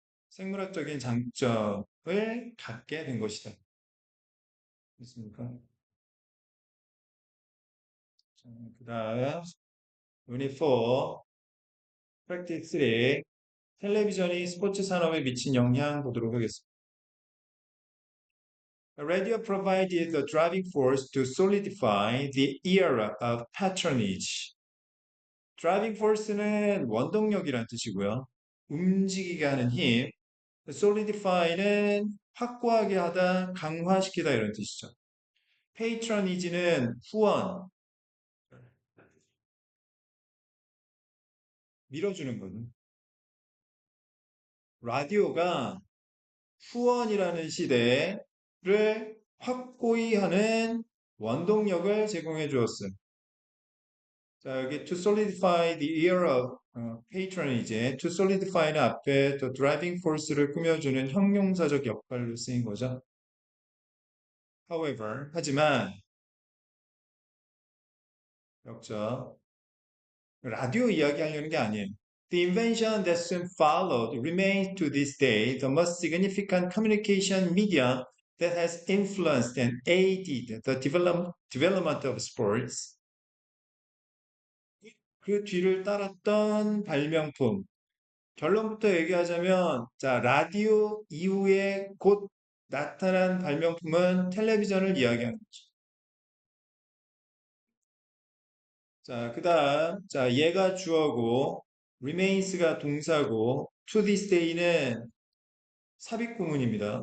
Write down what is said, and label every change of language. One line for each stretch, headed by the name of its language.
Korean: 생물학적인 장점을 갖게 된 것이다. 됐습니까? 그 다음, Unit 4, Practice 3, 텔레비전이 스포츠 산업에 미친 영향 보도록 하겠습니다.
English: Radio provided the driving force to solidify the era of patronage.
Korean: driving force는 원동력이란 뜻이고요. 움직이게 하는 힘. solidify는 확고하게 하다, 강화시키다 이런 뜻이죠. patronage는 후원, 밀어주는 거는. 라디오가 후원이라는 시대를 확고히 하는 원동력을 제공해 주었음. 자, 여기
English: to solidify the era of patronage,
Korean: to solidify는 앞에
English: the driving force
Korean: 를 꾸며주는 형용사적 역할로 쓰인 거죠. However, 하지만 역적 라디오 이야기하려는 게 아니에요.
English: The invention that soon followed remains to this day the most significant communication medium that has influenced and aided the development of sports.
Korean: 그 뒤를 따랐던 발명품. 결론부터 얘기하자면, 자, 라디오 이후에 곧 나타난 발명품은 텔레비전을 이야기하는 거죠. 자, 그 다음, 자, 얘가 주어고, remains가 동사고, to this day는 삽입구문입니다.